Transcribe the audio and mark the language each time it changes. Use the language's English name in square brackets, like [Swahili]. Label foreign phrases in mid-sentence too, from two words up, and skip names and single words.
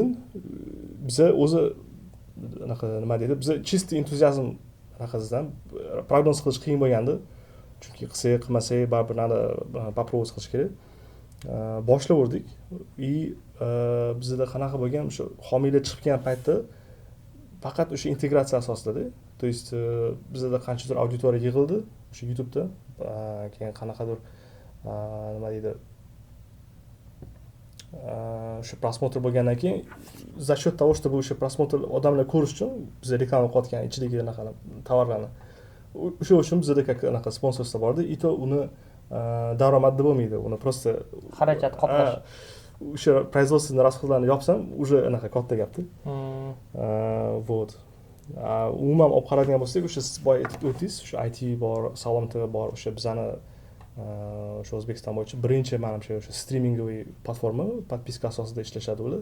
[Uzbek] Biza o'zi anaqa nima deydi, biza чисто entuziazm anaqasidan prognoz qilish qiyin bo'lgandi. Chunki qilsak, qilmasak baribir попробовать qilish kerak. Boshlaverdik. И bizda qanaqa bo'lgan, o'sha homiylar chiqib kelgan paytda faqat o'sha integratsiya asosida-da. [Russian] То есть [Uzbek] bizda qanchadir auditoriya yig'ildi o'sha YouTube'da. Keyin qanaqadir nima deydi, o'sha prosmotr bo'lgandan keyin [Russian] за счет того, что [Uzbek] bu o'sha prosmotr odamlar ko'rish uchun biz reklama qilayotgan ichidagi anaqa tovarlarni. O'sha uchun bizda как anaqa sponsorlar bordi. [Russian] И то [Uzbek] uni daromadda bo'lmaydi. Uni просто xarajat qoplash. O'sha [Russian] производственный расходlarni [Uzbek] yopsam, уже anaqa katta gapda. [Russian] Вот. [Uzbek] Umuman olib qaraydigan bo'lsak, o'sha siz boya aytib o'tdingiz, o'sha IT bor, Salom TV bor, o'sha bizani o'sha O'zbekiston bo'yicha birinchi menimcha o'sha streamingoviy platforma, podpiska asosida ishlashadi ular.